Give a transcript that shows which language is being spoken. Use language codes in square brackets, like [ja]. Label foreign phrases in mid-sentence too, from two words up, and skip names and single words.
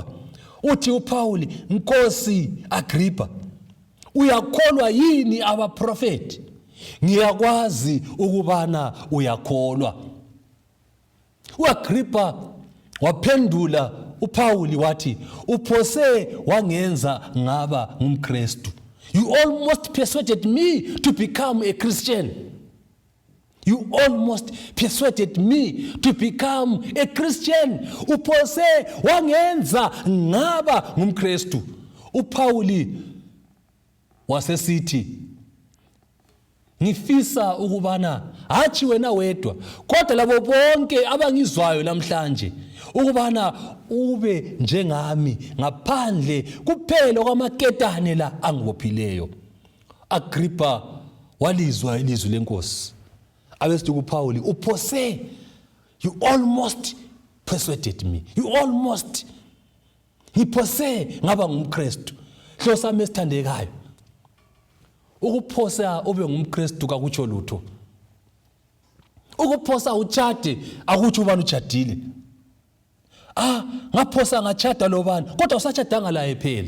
[nd] Uthi uPaul, Nkosi Agrippa, uyakholwa yini abaprofeti? Ngiyakwazi ukubana uyakholwa. uAgrippa waphendula uPaul wathi, uphose wangenza ngaba ngumKristu. [en] You almost persuaded me to become a Christian. You almost persuaded me to become a Christian. [nd] Uphose wangenza ngaba ngumKristu. uPaul wasesithi, ngifisa ukubana hathi wena wedwa kodwa labo bonke abangizwayo namhlanje ukubana ube njengami ngaphandle kuphela kwamaketane la angibophileyo. Agrippa walizwa ilizwi lenkosi. Abesithi kuPaul, uphose, [en] you almost persuaded me. You almost. [nd] Ngiphose ngaba ngumKristu. Hlosami esithandekayo, ukuphosa ube ngumKristu kakutsho lutho. Ukuphosa utshade akuthi ubani utshadile. Ngaphosa ngachada lobani kodwa usachadanga laye phela.